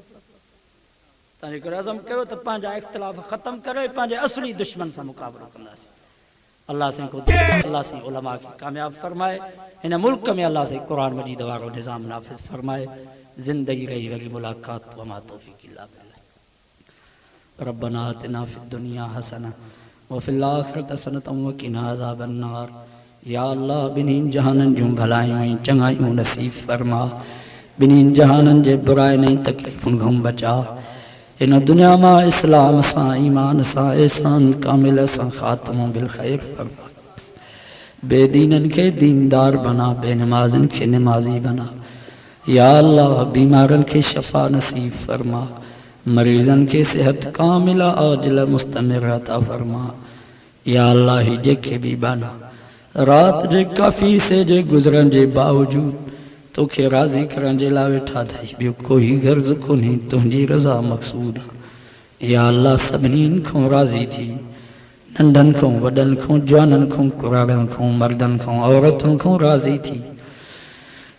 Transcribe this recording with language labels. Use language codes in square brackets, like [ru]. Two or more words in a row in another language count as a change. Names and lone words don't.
[sd] तंहिंजे करे अज़म कयो त पंहिंजा इख़्तिलाफ़ ख़तमु करे पंहिंजे असली दुश्मन सां मुक़ाबिलो कंदासीं। अल्लाह साईं को अल्लाह साईं उलमा खे कामयाब फरमाए, हिन मुल्क में अल्लाह साईं क़ुरान मजीद वारो निज़ाम नाफ़िज़ फरमाए। ज़िंदगी रही वरी मुलाक़ात [ar] وما توفيق إلا بالله. ربنا آتنا في الدنيا حسنة وفي الآخرة حسنة وقنا عذاب النار. [sd] या अल्लाह ॿिन्हिनि जहाननि जूं भलायूं ऐं चङायूं नसीब फरमा, ॿिन्हिनि जहाननि जे बुराइनि ऐं तकलीफ़ुनि खां बचा। हिन दुनिया मां इस्लाम सां, ईमान सां, एहसान कामिल सां ख़ात्मो बिल ख़ैर फरमा। बेदीननि खे दीनदार बना, बेनमाज़नि खे नमाज़ी बना। या अल्लाह बीमारनि खे शफ़ा नसीब फरमा, मरीज़नि खे सेहत कामिल आजिल मुस्तमिर अता फरमा। या अल्लाह ही जेके भी बना रात जे काफ़ी से जे गुज़रन जे बावजूद तोखे राज़ी करण जे लाइ वेठा थई, ॿियो कोई गर्ज़ कोन्हे, तुंहिंजी रज़ा मक़सूद आहे। या अल्लाह सभिनी खां राज़ी थी, नंढनि खां वॾनि खां, जवाननि खां, कुराड़नि खां, मर्दनि खां, औरतुनि खां राज़ी थी।